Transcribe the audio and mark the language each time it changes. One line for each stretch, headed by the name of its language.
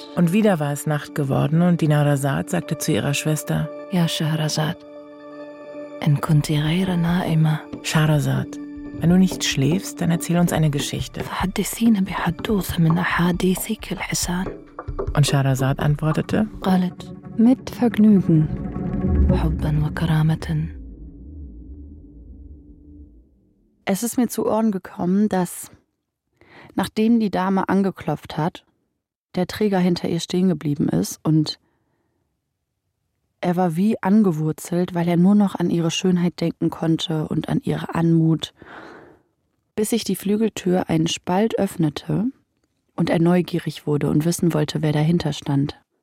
German: Und wieder war es Nacht geworden und Dinarazad sagte zu ihrer Schwester:
Arabic: يا شهرزاد إن كنت غير نائمة.
German: Schahrazad, wenn du nicht schläfst, dann erzähl uns eine Geschichte.
Arabic: فحدثينا بحدوث من أحاديثك الحسان.
German: Und Schahrazad antwortete:
Arabic: قالت
German: mit Vergnügen.
Arabic: حبا وكرامة.
German: Es ist mir zu Ohren gekommen, dass, nachdem die Dame angeklopft hat, der Träger hinter ihr stehen geblieben ist und er war wie angewurzelt, weil er nur noch an ihre Schönheit denken konnte und an ihre Anmut, bis sich die Flügeltür einen Spalt öffnete und er neugierig wurde und wissen wollte, wer dahinter stand.